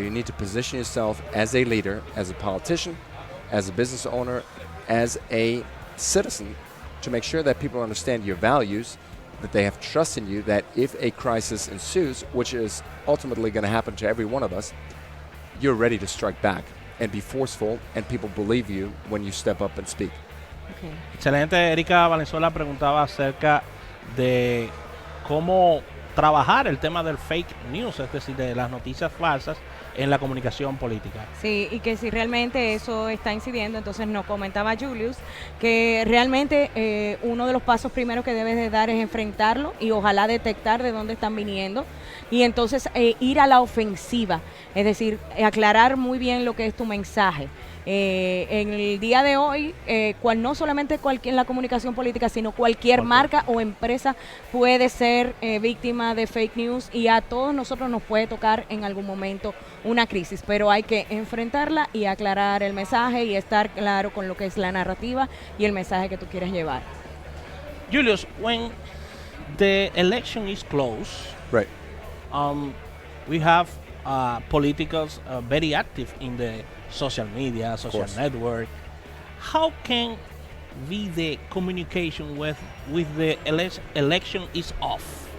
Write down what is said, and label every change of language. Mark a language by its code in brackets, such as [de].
[en] You need to position yourself as a leader, as a politician, as a business owner, as a citizen, to make sure that people understand your values, that they have trust in you, that if a crisis ensues, which is ultimately going to happen to every one of us, you're ready to strike back and be forceful, and people believe you when you step up and speak. [es] Okay. Excelente. Erika Valenzuela preguntaba acerca de cómo trabajar el tema del fake news, es decir, de las noticias falsas en la comunicación política. Sí, y que si realmente eso está incidiendo, entonces nos comentaba Julius que realmente uno de los pasos primeros que debes de dar es enfrentarlo y ojalá detectar de dónde están viniendo y entonces ir a la ofensiva, es decir, aclarar muy bien lo que es tu mensaje. En el día de hoy, no solamente en la comunicación política, sino cualquier marca o empresa puede ser víctima de fake news, y a todos nosotros nos puede tocar en algún momento una crisis, pero hay que enfrentarla y aclarar el mensaje y estar claro con lo que es la narrativa y el mensaje que tú quieres llevar. [en] Julius, when the election is close, right? We have politicals very active in the social media, social network. How can be the communication with the election is off?